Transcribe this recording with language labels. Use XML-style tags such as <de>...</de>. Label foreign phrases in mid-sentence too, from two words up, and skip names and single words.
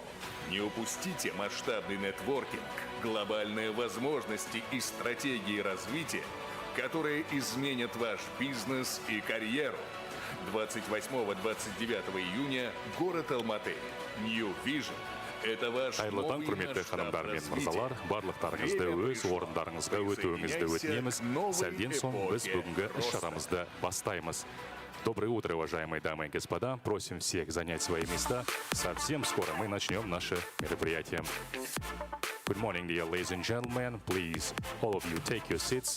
<ru>Не упустите масштабный нетворкинг, глобальные возможности и стратегии развития, которые изменят ваш бизнес и карьеру. 28-29 июня, город Алматы. New Vision. Это ваш</ru> <kk>Қайырлы таң,</kk> <ru>новый</ru> <kk>құрметті</kk> <ru>масштаб</ru> <kk>ханымдар мен</kk> <ru>развития.</ru> <kk>мырзалар, барлықтарыңызды өз орындарыңызға өтуіңізді өтінеміз. Сәлден соң біз бүгінгі іс-шарамызды бастаймыз.</kk> <ru>Доброе утро, уважаемые дамы и господа. Просим всех занять свои места. Совсем скоро мы начнем наше мероприятие.</ru> <en>Good morning, dear ladies and gentlemen. Please, all of you, take your seats.</en>